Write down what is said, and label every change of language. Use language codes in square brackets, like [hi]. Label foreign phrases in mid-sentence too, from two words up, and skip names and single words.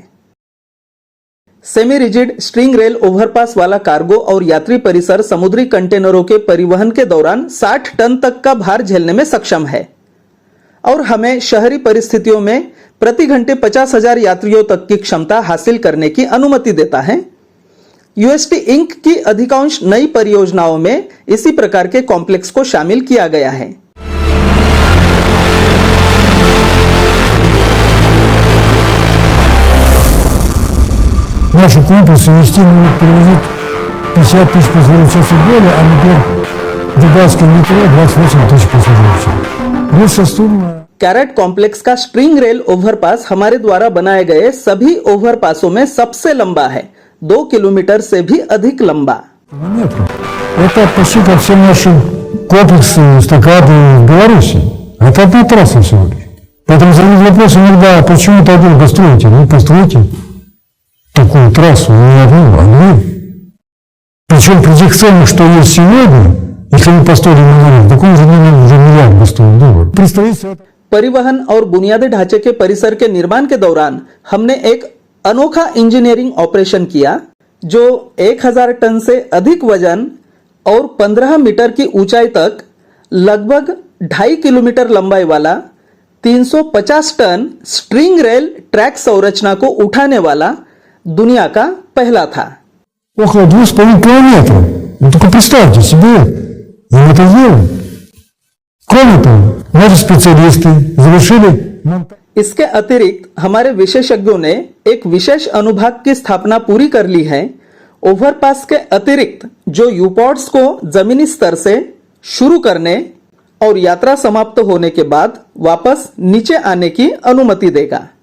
[hi] सेमी रिजिड स्ट्रिंग रेल ओवरपास वाला कार्गो और यात्री परिसर समुद्री कंटेनरों के परिवहन के दौरान 60 टन तक का भार झेलने में सक्षम है और हमें शहरी परिस्थितियों में प्रति घंटे 50,000 यात्रियों तक की क्षमता हासिल करने की अनुमति देता है। यूएसटी इंक की अधिकांश नई परियोजनाओं में इसी प्रकार के कॉम्प्लेक्स को शामिल किया गया है। [ru] Наши комплексы вести могут перевозить 50 тысяч пассажиров в час и более, а, например, дубайское метро 28 тысяч пассажиров в час. Высшая сумма. [hi] कैरेट कॉम्प्लेक्स का स्ट्रिंग रेल ओवरपास हमारे द्वारा बनाए गए सभी ओवरपासों में सबसे लंबा है, 2 किलोमीटर से भी अधिक लंबा। [ru] Это почти как все наши комплексы эстакады в Беларуси. Это одна трасса всего лишь. Поэтому задают вопрос иногда, почему так долго строите? Ну, постройте такую трассу, не одну, а две. Причем при тех ценах, что есть сегодня, если мы построили монолит, так он уже миллиард бы стоил доллар. Представитель [hi] परिवहन और बुनियादी ढांचे के परिसर के निर्माण के दौरान हमने एक अनोखा इंजीनियरिंग ऑपरेशन किया जो 1000 टन से अधिक वजन और 15 मीटर की ऊंचाई तक लगभग 2.5 किलोमीटर लंबाई वाला 350 टन स्ट्रिंग रेल ट्रैक संरचना को उठाने वाला दुनिया का पहला था। [ru] около 2,5 километра. Ну только представьте себе, и мы это сделали. Кроме того, наши специалисты завершили монтаж. [hi] इसके अतिरिक्त हमारे विशेषज्ञों ने एक विशेष अनुभाग की स्थापना पूरी कर ली है। ओवरपास के अतिरिक्त जो यूपॉड्स को जमीनी स्तर से शुरू करने और यात्रा समाप्त होने के बाद वापस नीचे आने की अनुमति देगा।